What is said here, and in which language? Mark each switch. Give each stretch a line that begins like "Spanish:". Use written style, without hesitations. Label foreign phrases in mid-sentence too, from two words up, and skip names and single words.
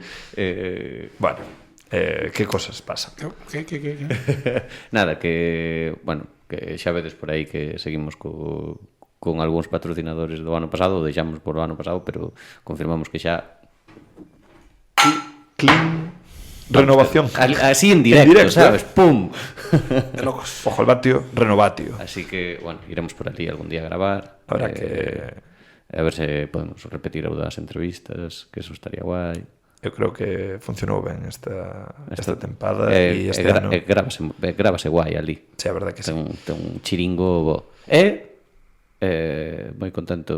Spanish: Bueno, que cosas pasan? Que?
Galician: Nada, que, bueno, que xa vedes por aí que seguimos con algúns patrocinadores do ano pasado, deixamos por o ano pasado, pero confirmamos que xa Clean Renovación.
Spanish: Así en directo, ¿sabes? ¡Pum! De locos. Ojo al vatio, renovatio. Así que, bueno, iremos por allí algún día a gravar. Habrá que...
Galician: A ver se podemos repetir as entrevistas, que eso estaría guai. Eu creo que funcionou ben esta tempada e este ano. Grábase guai ali. Sí, a verdade que sí. Ten un chiringo bo. Moi contento.